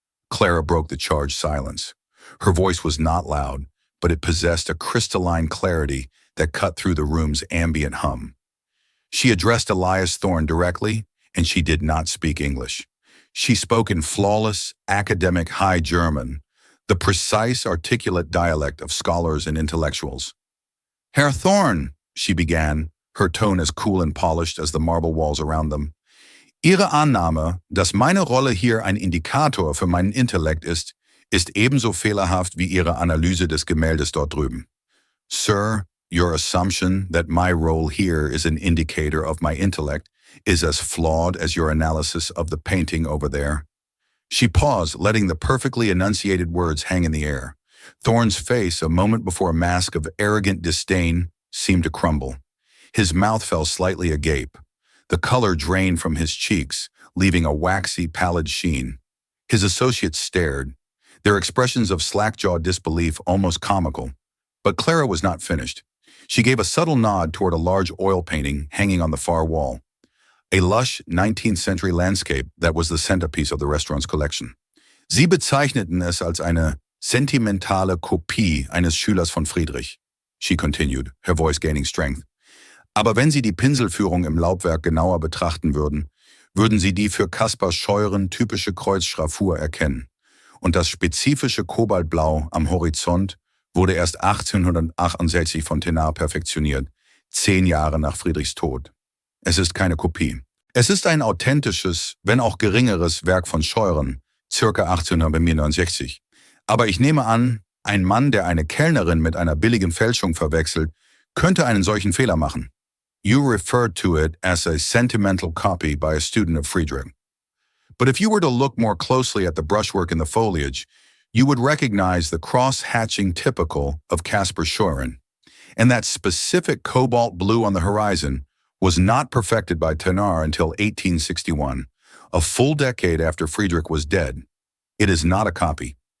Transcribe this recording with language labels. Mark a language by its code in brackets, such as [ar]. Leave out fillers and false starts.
[en] Clara broke the charged silence. Her voice was not loud, but it possessed a crystalline clarity that cut through the room's ambient hum. She addressed Elias Thorne directly, and she did not speak English. She spoke in flawless, academic High German, the precise, articulate dialect of scholars and intellectuals. [de] "Herr Thorne," [en] she began, her tone as cool and polished as the marble walls around them, [de] "Ihre Annahme, dass meine Rolle hier ein Indikator für meinen Intellekt ist ebenso fehlerhaft wie Ihre Analyse des Gemäldes dort drüben. [en] Sir, your assumption that my role here is an indicator of my intellect is as flawed as your analysis of the painting over there." She paused, letting the perfectly enunciated words hang in the air. Thorne's face, a moment before a mask of arrogant disdain, seemed to crumble. His mouth fell slightly agape. The color drained from his cheeks, leaving a waxy, pallid sheen. His associates stared, their expressions of slack-jawed disbelief almost comical. But Clara was not finished. She gave a subtle nod toward a large oil painting hanging on the far wall, a lush 19th century landscape that was the centerpiece of the restaurant's collection. [de] Sie bezeichneten es als eine sentimentale Kopie eines Schülers von Friedrich, [en] she continued, her voice gaining strength. [de] Aber wenn Sie die Pinselführung im Laubwerk genauer betrachten würden, würden Sie die für Caspar Scheuren typische Kreuzschraffur erkennen. Und das spezifische Kobaltblau am Horizont wurde erst 1868 von Thénard perfektioniert, 10 Jahre nach Friedrichs Tod. Es ist keine Kopie. Es ist ein authentisches, wenn auch geringeres Werk von Scheuren, circa 1869. Aber ich nehme an, ein Mann, der eine Kellnerin mit einer billigen Fälschung verwechselt, könnte einen solchen Fehler machen. [en] You referred to it as a sentimental copy by a student of Friedrich. But if you were to look more closely at the brushwork in the foliage, you would recognize the cross-hatching typical of Caspar Scheuren. And that specific cobalt blue on the horizon was not perfected by Thénard until 1861, a full decade after Friedrich was dead. It is not a copy.